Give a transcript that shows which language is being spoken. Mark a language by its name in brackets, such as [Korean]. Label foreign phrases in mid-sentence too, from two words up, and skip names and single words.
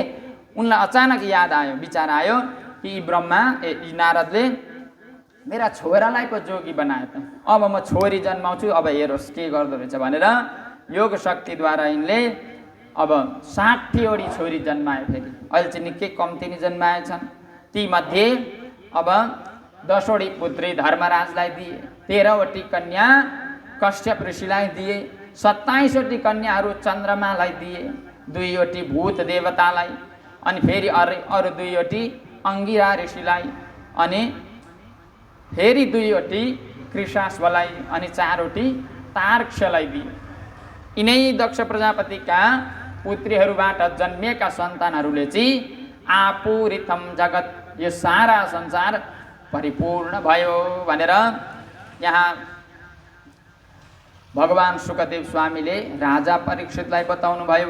[Nepali] उनलाई अचानक याद आयो, विचार आयो कि यी नारदले मेरा छोरालाई पो जोगी बनाए त, अब म छोरी जन्माउँछु, अब हेरोस् के गर्दो रहेछ भनेर योग शक्तिद्वारा यिनले अब 60वटी छोरी जन्माए। फेरि अहिले चाहिँ निकै कम्ती नै जन्माएछन्। तीमध्ये अब 10वटी पुत्री धर्मराजलाई दिए, 13वटी कन्या कश्यप ऋषिलाई दिए, 27वटी कन्याहरू चन्द्रमालाई दिए, 2वटी भूत देवतालाई, अनि फेरि अरू 2वटी अङ्गिरा ऋषिलाई, अनि फेरि 2वटी कृशाश्वलाई, अनि 4वटी तार्क्ष्यलाई दिए। यिनै दक्ष प्रजापतिका पुत्रीहरूबाट जन्मिएका सन्तानहरूले चाहिँ [Sanskrit] आपूरितम जगत, [Nepali] यो सारा संसार परिपूर्ण भयो भनेर यहाँ भगवान सुखदेव स्वामीले राजा परीक्षितलाई बताउनु भयो।